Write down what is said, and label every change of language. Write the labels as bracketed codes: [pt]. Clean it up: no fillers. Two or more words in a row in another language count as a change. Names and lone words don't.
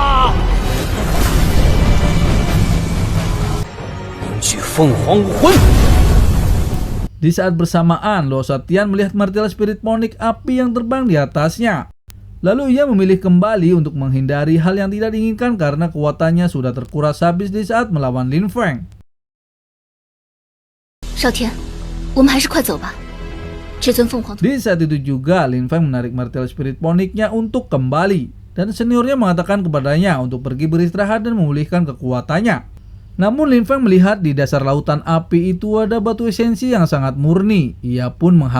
[id] Di saat bersamaan, Luo Satian melihat [en] martial spirit [id] ponik api yang terbang di atasnya. Lalu ia memilih kembali untuk menghindari hal yang tidak diinginkan karena kekuatannya sudah terkuras habis di saat melawan Lin Feng. Shaotian, [zh] 我们还是快走吧。 [id] Di saat itu juga Lin Feng menarik [en] martial spirit [id] poniknya untuk kembali dan seniornya mengatakan kepadanya untuk pergi beristirahat dan memulihkan kekuatannya. Namun Lin Feng melihat di dasar lautan api itu ada batu esensi yang sangat murni.